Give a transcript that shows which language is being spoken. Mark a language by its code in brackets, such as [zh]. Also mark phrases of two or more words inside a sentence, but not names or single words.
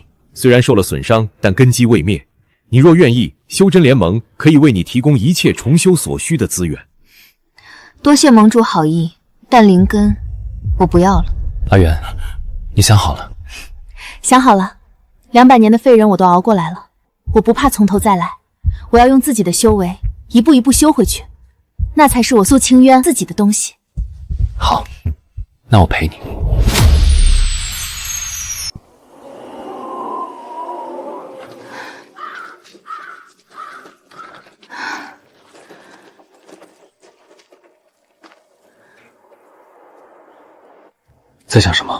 [zh] 雖然受了損傷，但根基未滅。你若願意，修真聯盟可以為你提供一切重修所需的資源。多謝盟主好意，但靈根我不要了。阿元，你想好了？想好了，200年的廢人我都熬過來了，我不怕從頭再來。我要用自己的修為一步一步修回去，那才是我蘇清淵自己的東西。好，那我陪你。在想什麼？